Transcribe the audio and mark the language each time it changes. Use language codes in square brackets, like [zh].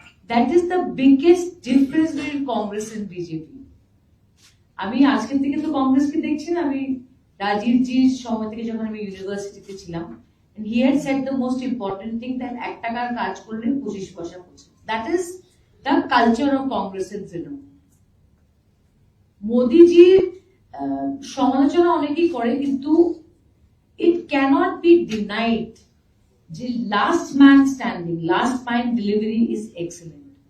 [en] That is the biggest difference between Congress and BJP. [bn] আমি আজকের থেকে তো কংগ্রেসকে দেখছি না, আমি রাজীব জির সময় থেকে যখন আমি ইউনিভার্সিটিতে ছিলাম, [en] and he had said the most important thing that [bn] 1 টাকার কাজ করলে 25 পয়সা পড়ছে। [en] That is the culture of Congress and Trinamul. [bn] মোদিজির সমালোচনা অনেকেই করে, কিন্তু [en] it cannot be denied যে last man standing, last mile delivery is excellent.